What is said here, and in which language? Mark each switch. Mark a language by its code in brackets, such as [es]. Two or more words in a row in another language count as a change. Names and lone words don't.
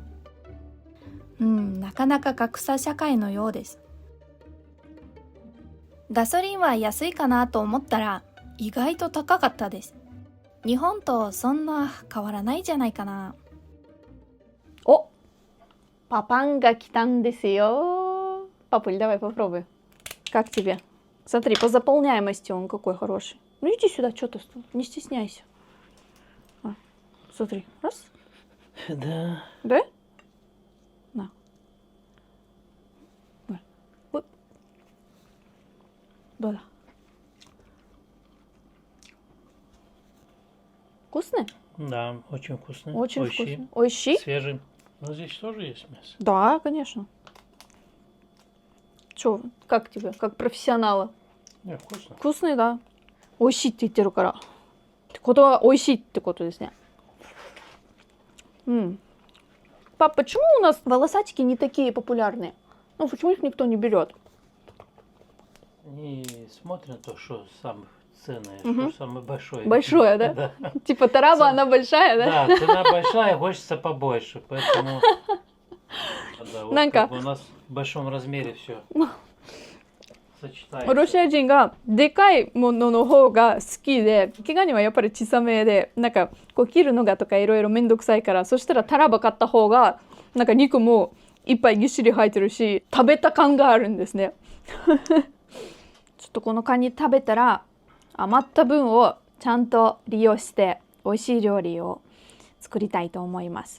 [ja] なかなか格差社会のようです。ガソリンは安いかなと思ったら意外と高かったです。日本とそんな変わらないじゃないかな。お、パパンが来たんですよ。 [ru] Папуль, давай попробуй. Как тебе? Смотри, по заполняемости он какой хороший. Ну иди сюда, что ты стал? Не стесняйся. Смотри. Раз. Да. Да? На. Вот. Да. Вкусный? Да, очень вкусно. Очень Ойщи. вкусный. Ойщи? Свежий. Но здесь тоже есть мясо. Да, конечно. Чё, как тебе, как профессионала? Не, вкусно. Вкусный, да. Ойщи [ja] って言ってるから。ってことは美味しいってことですね。 [ru] Пап, почему у нас волосатики не такие популярные? Ну, почему их никто не берет? И смотрят то, что самое ценное, Мгм. что самое большое. Большое, да? Да. Типа тараба, она большая, да? Да, цена большая, хочется побольше, поэтому да, вот Нанька. как бы у нас в большом размере все сочетается. [ja] ロシア人がでかいものの方が好きで、毛ガニはやっぱり小さめで、なんかこう切るのがとかいろいろめんどくさいから、そしたらタラバ買った方がなんか肉もいっぱいぎっしり入ってるし、食べた感があるんですね。ちょっとこのカニ食べたら余った分をちゃんと利用して美味しい料理を作りたいと思います。